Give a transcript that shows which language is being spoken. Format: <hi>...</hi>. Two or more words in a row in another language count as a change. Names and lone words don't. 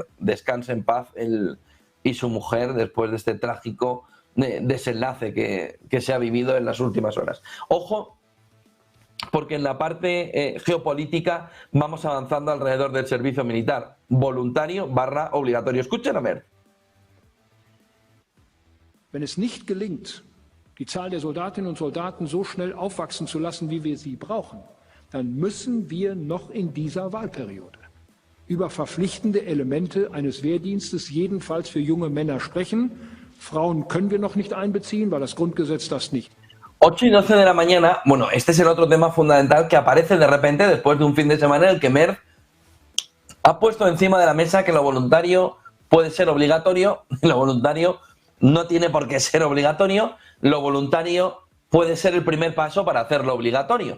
<es>Descanse en paz él y su mujer después de este trágico desenlace que se ha vivido en las últimas horas. Ojo, porque en la parte geopolítica vamos avanzando alrededor del servicio militar voluntario / obligatorio. Escuchen a ver.</es> <de>Wenn es nicht gelingt, die Zahl der Soldatinnen und Soldaten so schnell aufwachsen zu lassen, wie wir sie brauchen, dann müssen wir noch in dieser Wahlperiode über verpflichtende Elemente eines Wehrdienstes jedenfalls für junge Männer sprechen. Frauen können wir noch nicht einbeziehen, weil das Grundgesetz das nicht.</de> <es>8 y 12 de la mañana, bueno, este es el otro tema fundamental que aparece de repente después de un fin de semana en el que Merz ha puesto encima de la mesa que lo voluntario puede ser obligatorio, lo voluntario no tiene por qué ser obligatorio, lo voluntario puede ser el primer paso para hacerlo obligatorio.</es>